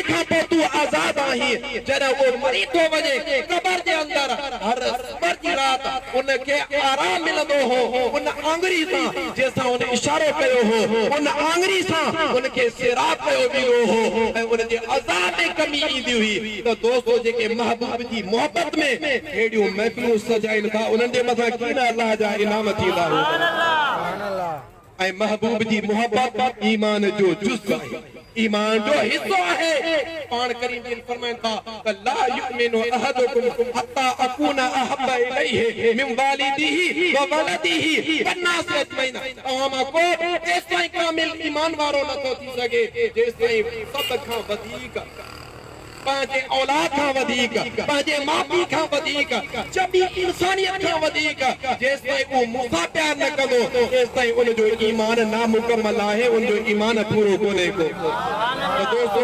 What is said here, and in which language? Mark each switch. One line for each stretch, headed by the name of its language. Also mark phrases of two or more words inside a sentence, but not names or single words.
Sindhi: खां पोइ तूं आज़ाद आहीं जॾहिं उहो मरी थो वञे क़बर जे अंदर हर सबर जी राति उनखे आराम मिलंदो हो उन आंगुरी सां जंहिंसां उन इशारो कयो हो उन आंगुरी सां उनखे सिरात कयो वेंदो हो ऐं उनजे अज़ाब में कमी ईंदी हुई त दोस्तो जेके महबूब जी मोहब्बत में अहिड़ियूं महफ़िलूं सजाइनि था उन्हनि जे मथां कीअं अल्लाह जा इनाम थींदा ऐं महबूब जी मोहब्बत ईमान जो जुज़्व आहे ईमान जो हिस्सो आहे पाण करीम जिन फरमाइनि था त
Arabic: لا يؤمن أحدكم حتى أكون أحب إليه من والده وولده والناس أجمعين
Sindhi: तव्हां मां को तेसिताईं कामिल ईमान वारो नथो थी सघे जेसिताईं सभ खां वधीक पंहिंजे औलाद खां वधीक पंहिंजे माउ पीउ खां वधीक जबी इंसानियत खां वधीक जेसिताईं उहो मूंसां प्यार न कंदो तेसिताईं उनजो ईमान नामुकम्मल आहे उनजो ईमान पूरो कोन्हे को दोस्तो